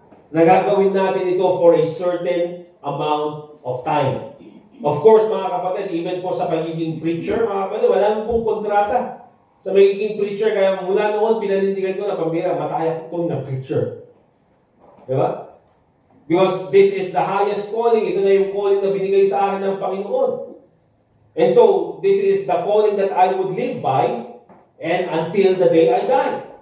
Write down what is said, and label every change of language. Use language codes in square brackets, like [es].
[tl] Nagagawin natin ito [en] for a certain amount of time. [tl] Of course, mga kapatid, even po sa pagiging preacher, mga kapatid, wala pong kontrata. Sa magiging preacher, kaya mula noon, pinanindigan ko na pambira, mataya ko na preacher. Diba? [en] Because this is the highest calling. [tl] Ito na yung calling na binigay sa akin ng Panginoon. [en] And so, this is the calling that I would live by and until the day I die.